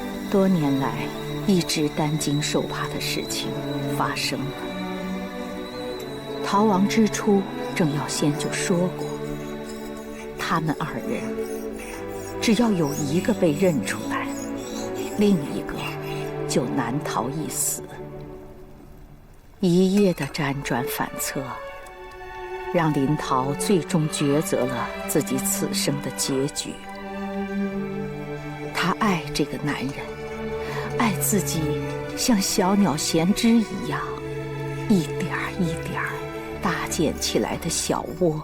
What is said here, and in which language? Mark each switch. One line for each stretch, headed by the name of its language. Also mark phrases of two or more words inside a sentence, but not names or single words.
Chinese: 多年來一直擔驚受怕的事情发生了。逃亡之初，郑耀先就说过，他们二人只要有一个被認出來，另一個就難逃一死。一夜的輾轉反側，讓林桃最終抉擇了自己此生的結局。她愛這個男人，愛自己像小鳥銜枝一樣，一點一點搭建起來的小窩。